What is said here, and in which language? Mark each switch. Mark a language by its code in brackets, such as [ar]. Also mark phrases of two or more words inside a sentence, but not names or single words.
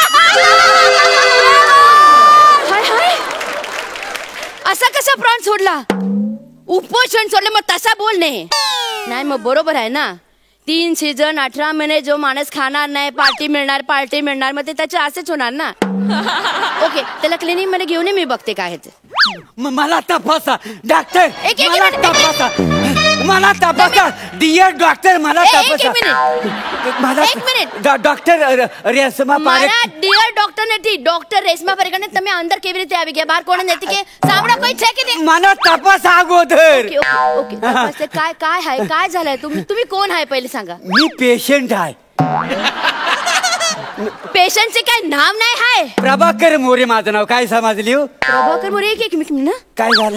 [mr] हाय हाय असा कसा प्राण सोडला उपोषण सोडलं मग तसा बोलणे नाही मग बरोबर आहे ना 3 सीझन 18 महिने जो माणूस खाणार नाही पार्टी मिळणार मग ते त्याचे असेच होणार ना ओके त्याला क्लिनिक मध्ये घेऊन ये मी बघते काय ते मला तपासा डॉक्टर मला तपासा डियर डॉक्टर मला तपासा एक मिनिट डॉक्टर रेशमा [gu] મારા ડિયર ડોક્ટર નથી ડોક્ટર રેશમા પારેખ ને તમે અંદર કેવી રીતે આવી ગયા બહાર કોણ નથી કે સાંભળો કોઈ છે કે [mr] मला तपास अगोदर ओके ओके तपासते काय काय आहे काय झालंय तुम्ही कोण आहे पहिले सांगा मी पेशंट आहे पेशंटचे काय नाव नाही आहे प्रभाकर मोरे माझं नाव काय समजली प्रभाकर मोरे एक मिनिट ना काय झालं